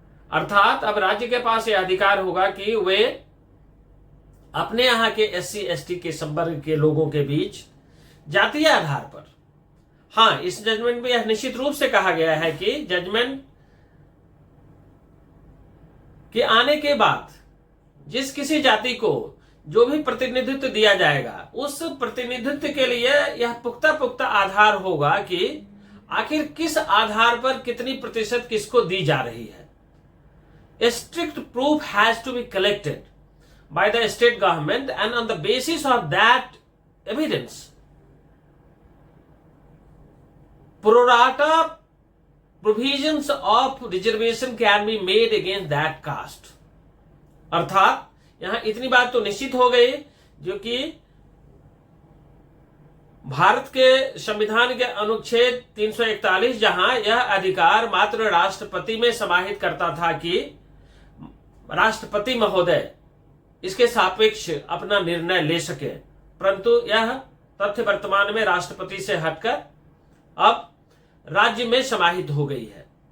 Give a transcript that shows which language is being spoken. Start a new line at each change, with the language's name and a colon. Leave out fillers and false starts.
Hindi: अर्थात अब राज्य के पास यह अधिकार होगा कि वे अपने यहां के SC/ST के संवर्ग के लोगों के बीच जातीय आधार पर, हां, इस जजमेंट में यह निश्चित रूप से कहा गया है कि जजमेंट के आने के बाद जिस किसी जाति को जो भी प्रतिनिधित्व दिया जाएगा उस प्रतिनिधित्व के लिए यह पुख्ता आधार होगा कि आखिर किस आधार पर कितनी प्रतिशत किसको दी जा रही है।
English: A strict proof has to be collected by the state government and on the basis of that evidence pro rata provisions of reservation can be made against that caste।
Hindi: अर्थात यहां इतनी बात तो निश्चित हो गई जो कि भारत के संविधान के अनुच्छेद 341 जहां यह अधिकार मात्र राष्ट्रपति में समाहित करता था कि राष्ट्रपति महोदय इसके सापेक्ष अपना निर्णय ले सके, परंतु यह तथ्य वर्तमान में राष्ट्रपति से हटकर अब राज्य में समाहित हो गई है।